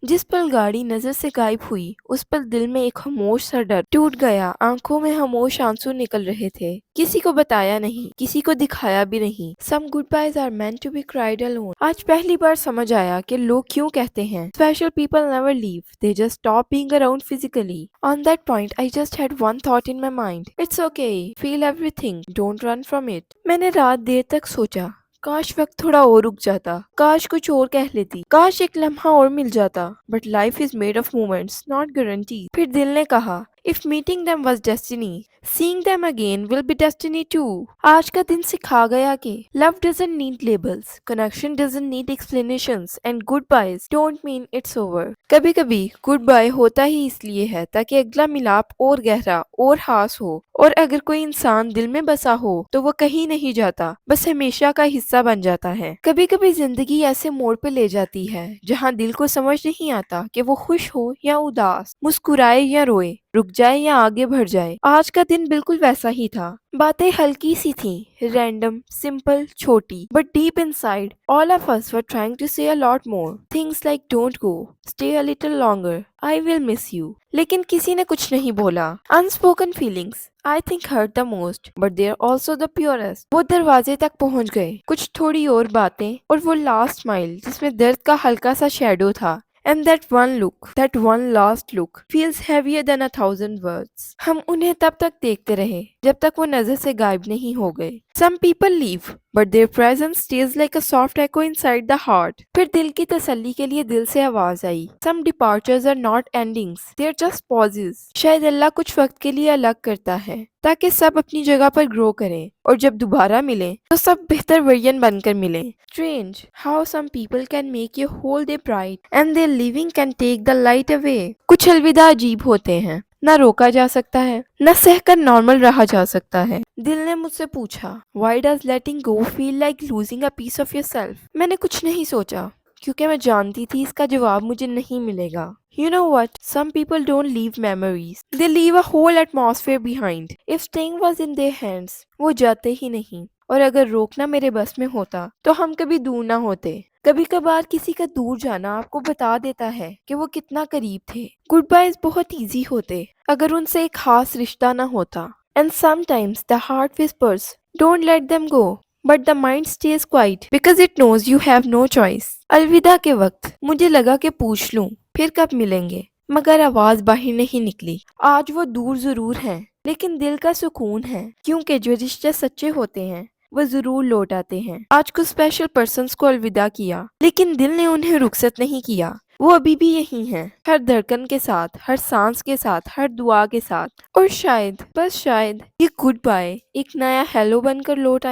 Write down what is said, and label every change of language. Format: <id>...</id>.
<ur>جس پل گاڑی نظر سے غائب ہوئی اس پل دل میں ایک خاموش سا ڈر ٹوٹ گیا، آنکھوں میں خاموش آنسو نکل رہے تھے، کسی کو بتایا نہیں، کسی کو دکھایا بھی نہیں۔</ur> <en>Some goodbyes are meant to be cried alone.</en> <ur>آج پہلی بار سمجھ آیا کہ لوگ کیوں کہتے ہیں</ur> <en>Special people never leave, they just stop being around physically. On that point, I just had one thought in my mind. It's okay, feel everything, don't run from it.</en> <ur>میں نے رات دیر تک سوچا، کاش وقت تھوڑا اور رک جاتا، کاش کچھ اور کہہ لیتی، کاش ایک لمحہ اور مل جاتا۔</ur> <en>But life is made of moments, not guarantees.</en> <ur>پھر دل نے کہا</ur> <en>If meeting them was destiny, seeing them again will be destiny too.</en> <ur>آج کا دن سکھا گیا کہ</ur> <en>love doesn't need labels, connection doesn't need explanations, and goodbyes don't mean it's over.</en> <ur>کبھی کبھی گڈ بائی ہوتا ہی اس لیے ہے تاکہ اگلا ملاپ اور گہرا اور خاص ہو، اور اگر کوئی انسان دل میں بسا ہو تو وہ کہیں نہیں جاتا، بس ہمیشہ کا حصہ بن جاتا ہے۔ کبھی کبھی زندگی ایسے موڑ پہ لے جاتی ہے جہاں دل کو سمجھ نہیں آتا کہ وہ خوش ہو یا اداس، مسکرائے یا روئے، رک جائے یا آگے بڑھ جائے۔ آج کا دن بالکل ویسا ہی تھا۔ باتیں ہلکی سی تھیں، رینڈم، سمپل، چھوٹی،</ur> <en>but deep inside, all of us were trying to say a lot more. Things like don't go, stay a little longer, I will miss you.</en> <ur>لیکن کسی نے کچھ نہیں بولا۔</ur> <en>Unspoken feelings, I think hurt the most, but they're also the purest.</en> <ur>وہ دروازے تک پہنچ گئے، کچھ تھوڑی اور باتیں، اور وہ لاسٹ مائل جس میں درد کا ہلکا سا شیڈو تھا۔</ur> <en>And that one look, that one last look, feels heavier than 1,000 words.</en> <ur>ہم انہیں تب تک دیکھتے رہے جب تک وہ نظر سے غائب نہیں ہو گئے۔</ur> <en>Some people leave, but their presence stays like a soft echo inside the heart.</en> <ur>پھر دل کی تسلی کے لیے دل سے آواز آئی</ur> <en>Some departures are not endings, they're just pauses.</en> <ur>شاید اللہ کچھ وقت کے لیے الگ کرتا ہے تاکہ سب اپنی جگہ پر گرو کریں، اور جب دوبارہ ملیں تو سب بہتر ورژن بن کر ملیں۔</ur> <en>Strange how some people can make your whole day bright and their leaving can take the light away.</en> <ur>کچھ الوداع عجیب ہوتے ہیں، نہ روکا جا سکتا ہے، نہ سہ کر نارمل رہا جا سکتا ہے۔ دل نے مجھ سے پوچھا</ur> <en>Why does letting go feel like losing a piece of yourself?</en> <ur>میں نے کچھ نہیں سوچا کیونکہ میں جانتی تھی اس کا جواب مجھے نہیں ملے گا۔</ur> <en>You know what? Some people don't leave memories. They leave a whole atmosphere behind. If staying was in their hands,</en> <ur>وہ جاتے ہی نہیں، اور اگر روکنا میرے بس میں ہوتا تو ہم کبھی دور نہ ہوتے۔ کبھی کبھار کسی کا دور جانا آپ کو بتا دیتا ہے کہ وہ کتنا قریب تھے۔ گڈ بائز بہت ایزی ہوتے اگر ان سے ایک خاص رشتہ نہ ہوتا۔</ur> <en>And sometimes the heart whispers, don't let them go. But the mind stays quiet because it knows you have no choice.</en> <ur>الوداع کے وقت مجھے لگا کہ پوچھ لوں پھر کب ملیں گے، مگر آواز باہر نہیں نکلی۔ آج وہ دور ضرور ہیں لیکن دل کا سکون ہے، کیونکہ جو رشتے سچے ہوتے ہیں وہ ضرور لوٹ آتے ہیں۔ آج کچھ اسپیشل پرسنز کو الوداع کیا، لیکن دل نے انہیں رخصت نہیں کیا، وہ ابھی بھی یہی ہیں، ہر دھڑکن کے ساتھ، ہر سانس کے ساتھ، ہر دعا کے ساتھ۔ اور شاید، بس شاید، یہ گڈ بائے ایک نیا ہیلو بن کر لوٹ آئے۔</ur>